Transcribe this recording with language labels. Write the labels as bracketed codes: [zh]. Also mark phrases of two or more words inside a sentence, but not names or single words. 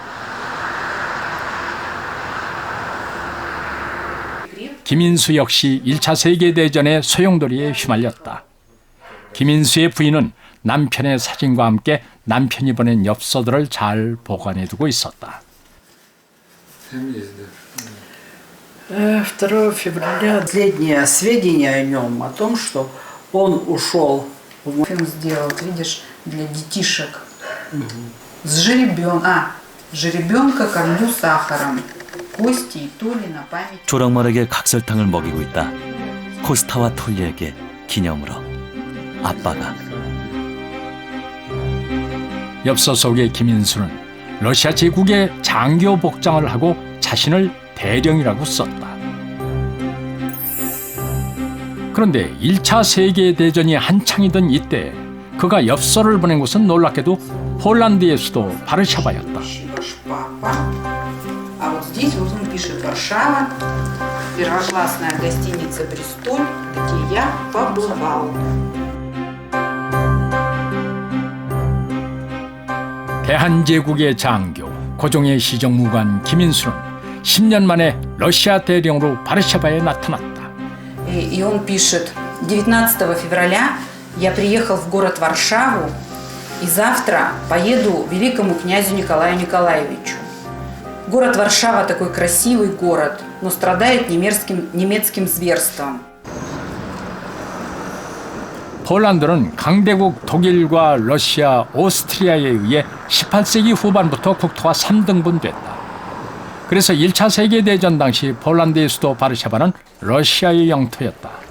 [ko] 김인수 역시 1차 세계대전의 소용돌이에 휘말렸다. 김인수의 부인은 남편의 사진과 함께 남편이 보낸 엽서들을 잘 보관해두고 있었다. [ru] 2 февраля последние сведения о нем, о том, что он ушел. Фильм сделал, видишь, для детишек. Жеребенка кормлю сахаром. Кости и Толи на память. [ko] 조랑말에게 각설탕을 먹이고 있다. 코스타와 톨리에게 기념으로. 아빠가. 엽서 속의 김인수는 러시아 제국의 장교 복장을 하고 자신을 대령이라고 썼다. 그런데 1차 세계대전이 한창이던 이때 그가 엽서를 보낸 곳은 놀랍게도 폴란드의 수도 바르샤바였다. [ru] А вот здесь вот он пишет Варшава, первоклассная гостиница Бристоль, где я побывал. [ko] 대한제국의 장교, 고종의 시정무관 김인수는 10년 만에 러시아 대령으로 바르샤바에 나타났다. [ru] И он пишет, 19 февраля я приехал в город Варшаву и завтра поеду к великому князю Николаю Николаевичу. Город Варшава такой красивый город, но страдает немецким зверством. [ko] 폴란드는 강대국 독일과 러시아, 오스트리아에 의해 18세기 후반부터 국토가 3등분됐다. 그래서 1차 세계대전 당시 폴란드의 수도 바르샤바는 러시아의 영토였다.